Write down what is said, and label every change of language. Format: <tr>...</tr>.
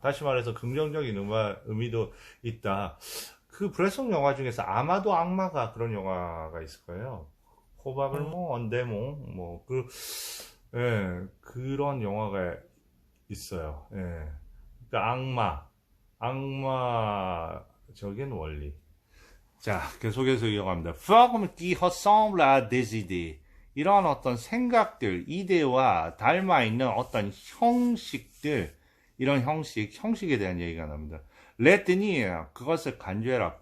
<ko>다시 말해서 긍정적인 의미도 있다. 그 브레송 영화 중에서 아마도 악마가 그런 영화가 있을 거예요. 코바블몽, 언데몽, 예, 그런 영화가 있어요. 예. 그러니까 악마적인 원리. 자, 계속해서 이어갑니다.</ko> <fr>Forme qui ressemble à des idées.</fr> <ko>이러한 어떤 생각들, 이데와 닮아있는 어떤 형식들, 이런 형식에 대한 얘기가 나옵니다. Retenir, 그것을 간주해라.</ko>